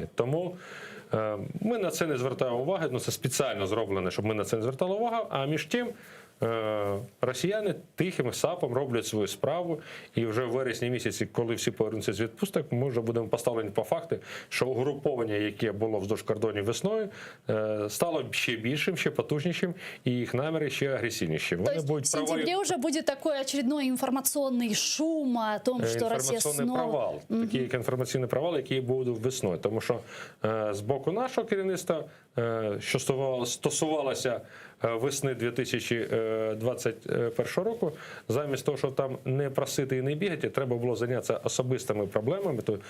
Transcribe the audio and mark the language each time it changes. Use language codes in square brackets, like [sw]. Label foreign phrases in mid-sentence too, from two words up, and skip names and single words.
[uk] Тому ми на це не звертаємо уваги, ну це спеціально зроблено, щоб ми на це не звертали увагу, а між тим росіяни тихим сапом роблять свою справу, і вже в вересні місяці, коли всі повернуться з відпусток, ми вже будемо поставлені по факту, що угруповання, яке було вздовж кордонів весною, стало ще більшим, ще потужнішим, і їх наміри ще агресивнішим. [ru] То есть в сентябре уже будет такой очередной информационный шум о том, что Россия снова... [uk] провал. Такий інформаційний провал, який буде весною. Тому що з боку нашого керівництва, що стосувалося весни 2021 року, замість того, щоб там не просити і не бігати, треба було зайнятися особистими проблемами.